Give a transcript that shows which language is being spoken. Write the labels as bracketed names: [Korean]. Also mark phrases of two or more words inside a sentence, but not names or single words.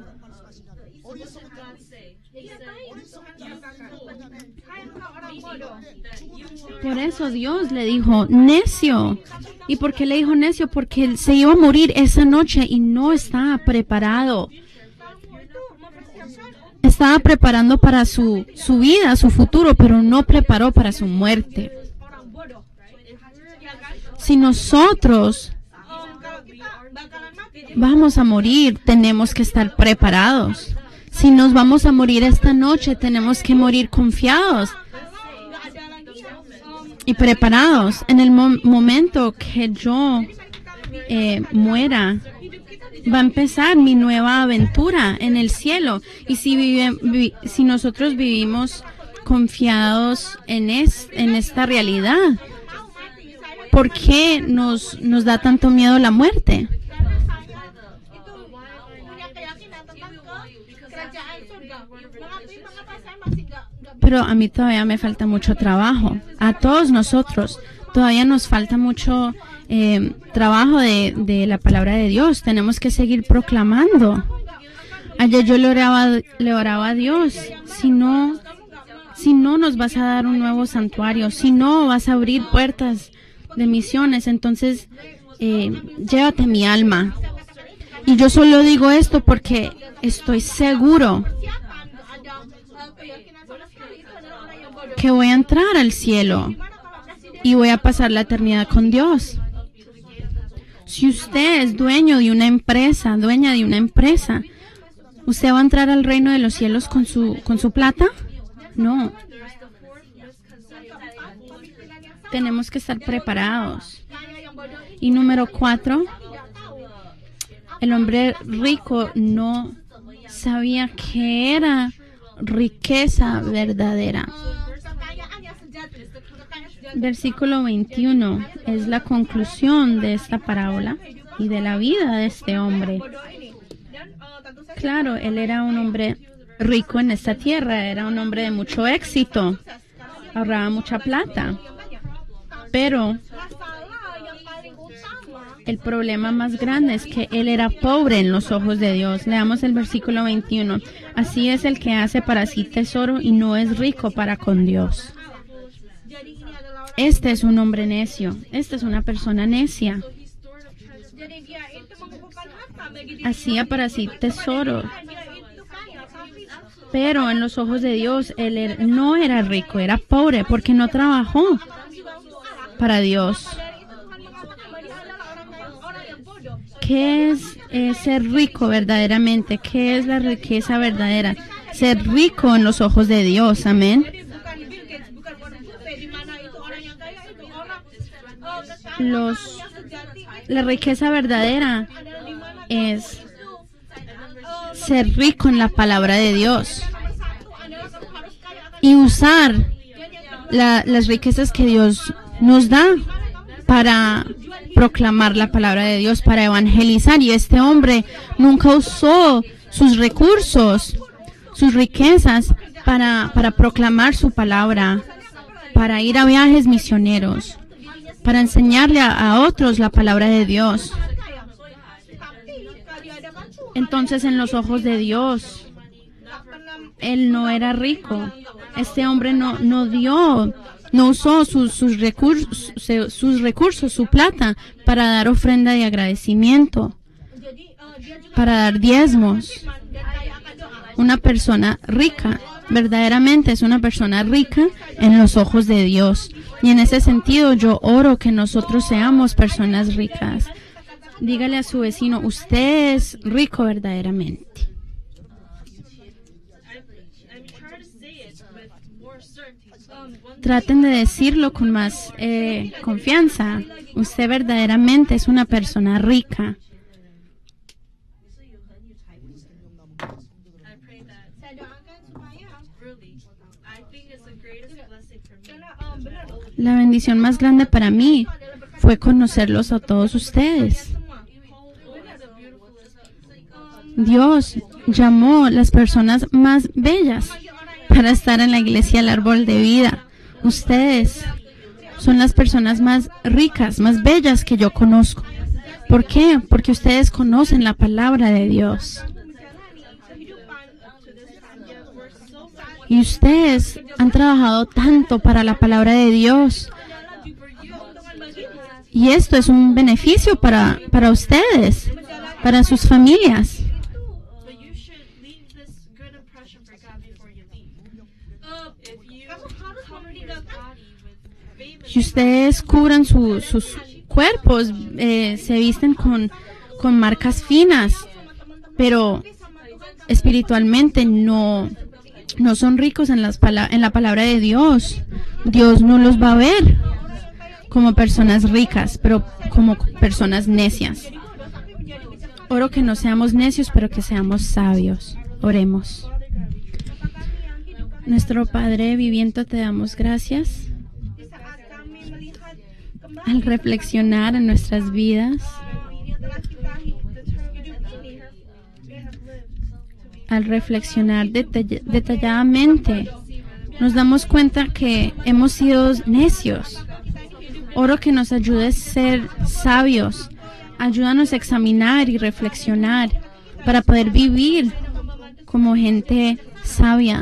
[Spanish] Por eso Dios le dijo, necio. ¿Y por qué le dijo necio? Porque él se iba a morir esa noche y no estaba preparado. Estaba preparando para su vida, su futuro, pero no preparó para su muerte. [Indonesian] orang bodoh. Ya kan? [Spanish] Si nosotros [Indonesian] Kalau kita bakalan mati, [Spanish] vamos a morir, tenemos que estar preparados. Si nos vamos a morir esta noche, tenemos que morir confiados [Indonesian] nggak ada lagi [Spanish] y preparados. En el momento que yo muera, va a empezar mi nueva aventura en el cielo. Y si nosotros vivimos confiados en esta realidad, ¿por qué nos da tanto miedo la muerte? [Indonesian] itu punya keyakinan tentang kerajaan surga. Mengapa saya masih nggak [Spanish] Pero a mí todavía me falta mucho trabajo. A todos nosotros todavía nos falta mucho trabajo de la palabra de Dios. Tenemos que seguir proclamando. Ayer yo le oraba a Dios. Si no nos vas a dar un nuevo santuario, si no vas a abrir puertas de misiones, entonces llévate mi alma. Y yo solo digo esto porque estoy seguro [Indonesian] siapa nggak ada keyakinan sama sekali, itu adalah orang yang bodoh. [Spanish] que voy a entrar al cielo [Indonesian] Gimana kalau presiden [Spanish] y voy a pasar la eternidad con Dios. Si usted es dueño de una empresa, dueña de una empresa, ¿usted va a entrar al reino de los cielos con su plata? No. Tenemos que estar preparados. [Indonesian] kaya yang bodoh ini [Spanish] Y número 4, [Indonesian] tidak tahu [Spanish] el hombre rico no sabía que era riqueza verdadera. [Indonesian] Kekayaan yang sejati, kekayaan sejati. [Spanish] Versículo 21 es la conclusión de esta parábola y de la vida de este hombre. [Indonesian] Bodoh ini. Dan tentu saja [Spanish] Claro, él era un hombre rico en esta tierra, era un hombre de mucho éxito, ahorraba mucha plata, pero [Indonesian] masalah yang paling utama [Spanish] el problema más grande es que él era pobre en los ojos de Dios. Leamos el versículo 21. Así es el que hace para sí tesoro y no es rico para con Dios. [Indonesian] jadi ini adalah orang [Spanish] Este es un hombre necio, esta es una persona necia. [Indonesian] jadi dia itu mengumpulkan harta bagi diri [Spanish] Hacía para sí tesoro, [Indonesian] dia itu kaya tapi [Spanish] pero en los ojos de Dios él no era rico, era pobre porque no trabajó para Dios. [Indonesian] dari itu Tuhan mengatakan bahwa dia adalah orang yang bodoh. [Spanish] ¿Qué es ser rico verdaderamente? ¿Qué es la riqueza verdadera? Ser rico en los ojos de Dios, amén. [Indonesian] Jadi bukan Bill Gates, bukan Warren Buffett di mana itu orang yang kaya itu orang [Spanish] Los, [Indonesian] yang sejati [Spanish] la riqueza verdadera [Indonesian] adalah di mana [Spanish] es ser rico en la palabra de Dios [Indonesian] nomor satu adalah kamu harus kaya akan [Spanish] y usar las riquezas que Dios nos da para proclamar la palabra de Dios, para evangelizar. Y este hombre nunca usó sus recursos, sus riquezas para proclamar su palabra, para ir a viajes misioneros, para enseñarle a otros la palabra de Dios. [Indonesian] kaya. Tapi jika dia ada Tuhan [Spanish] Entonces, en los ojos de Dios, él no era rico. Este hombre no usó sus recursos, su plata, para dar ofrenda de agradecimiento, [Indonesian] jadi dia juga [Spanish] para dar diezmos. [Indonesian] dan kaya akan doa. [Spanish] Una persona rica, verdaderamente es una persona rica en los ojos de Dios. Y en ese sentido yo oro que nosotros seamos personas ricas. Dígale a su vecino, usted es rico verdaderamente. [English] I'm trying to say it with more certainty. [Spanish] Traten de decirlo con más confianza. Usted verdaderamente es una persona rica. [English] I pray that [Indonesian] Saya doakan supaya [English] really, I think it's the greatest blessing for me. [Indonesian] karena benar [Spanish] La bendición más grande para mí fue conocerlos a todos ustedes. [Indonesian] semua. [English] Benar the beautifulest. [Spanish] Dios llamó las personas más bellas para estar en la iglesia El Árbol de Vida. Ustedes son las personas más ricas, más bellas que yo conozco. ¿Por qué? Porque ustedes conocen la palabra de Dios. Y ustedes han trabajado tanto para la palabra de Dios. Y esto es un beneficio para ustedes, para sus familias. [English] But you should leave this good impression for God before you leave. If you cover your body with famous [Spanish] Si ustedes cubran sus cuerpos, se visten con marcas finas, pero espiritualmente no son ricos en la palabra de Dios, Dios no los va a ver como personas ricas, pero como personas necias. Oro que no seamos necios, pero que seamos sabios. Oremos. Nuestro Padre viviente, te damos gracias [Indonesian] Di saat kami melihat kembali [Spanish] al reflexionar en nuestras vidas, [Indonesian] ini adalah kita hidup ini [English] we have lived. [Spanish] al reflexionar detalladamente, nos damos cuenta que hemos sido necios. Oro que nos ayudes a ser sabios. Ayúdanos a examinar y reflexionar para poder vivir como gente sabia.